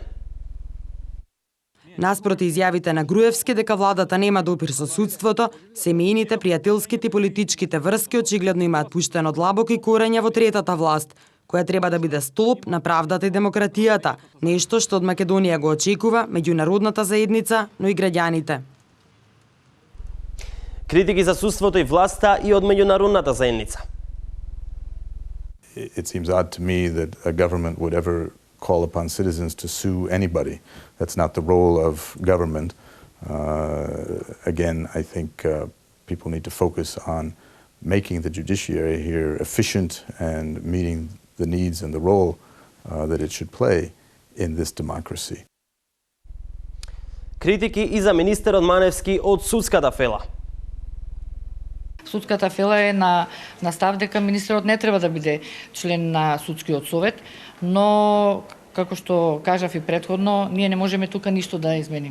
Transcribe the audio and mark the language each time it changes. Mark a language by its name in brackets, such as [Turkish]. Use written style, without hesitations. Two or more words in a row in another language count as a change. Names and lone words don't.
[Macedonian] Наспроти изјавите на Груевски дека владата нема допир со судството, семејните, пријателските и политичките врски очигледно имаат пуштено длабоки корења во третата власт, која треба да биде столб на правдата и демократијата, нешто што од Македонија го очекува меѓународната заедница, но и граѓаните. Критики за судството и власта и од меѓународната заедница. [English] It seems odd to me that a government would ever call upon citizens to sue anybody. That's not the role of government. Again, I think people need to focus on making the judiciary here efficient and meeting the needs and the role that it should play in this democracy. [Macedonian] Критики и за министерот Маневски од судската фела. Судската фела е на став дека министерот не треба да биде член на судскиот совет, но како што кажав и претходно, ние не можеме тука ништо да измениме.